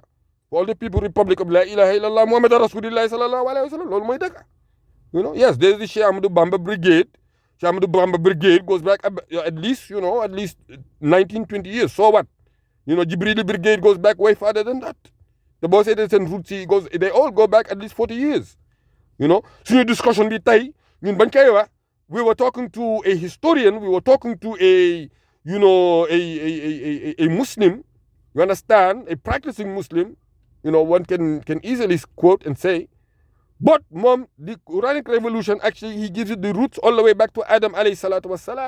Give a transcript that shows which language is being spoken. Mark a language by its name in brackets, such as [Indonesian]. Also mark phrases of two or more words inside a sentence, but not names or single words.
[English] For all the people, Republic of [Arabic] لا إله إلا الله، محمد رسول الله صلى الله عليه وسلم, [Wolof] loolu mooy dëgg. [English] Yes, there's the Sheikh Ahmadou Bamba Brigade. Sheikh Ahmadou Bamba Brigade goes back at least 19, 20 years. So what? Jibril Brigade goes back way farther than that. The boss said and roots, they all go back at least 40 years. [Wolof] Suñu discussion bi tey, ñun bañ koy wax, [English] we were talking to a historian, we were talking to a Muslim, you understand, a practicing Muslim. One can easily quote and say, but mom, the Quranic revolution, actually, he gives it the roots all the way back to Adam [Arabic] عليه الصلاة والسلام.